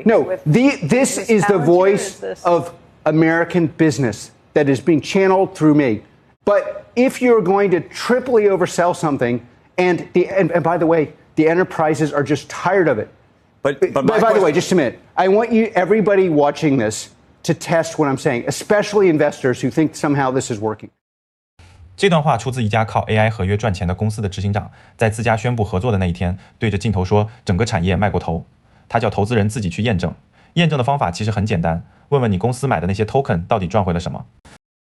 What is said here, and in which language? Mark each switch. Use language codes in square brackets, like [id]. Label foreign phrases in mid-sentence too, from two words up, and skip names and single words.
[en] No, this is the voice of American business that is being channeled through me. But if you're going to triply oversell something, and by the way, the enterprises are just tired of it. But by the way, just a minute. I want everybody watching this to test what I'm saying, especially investors who think somehow this is working. [zh] 這段話出自一家靠 AI 合約賺錢的公司的執行長，在自家宣布合作的那一天，對着鏡頭說整個產業賣過頭。他叫投資人自己去驗證。驗證的方法其實很簡單，問問你公司買的那些 token 到底賺回了什麼。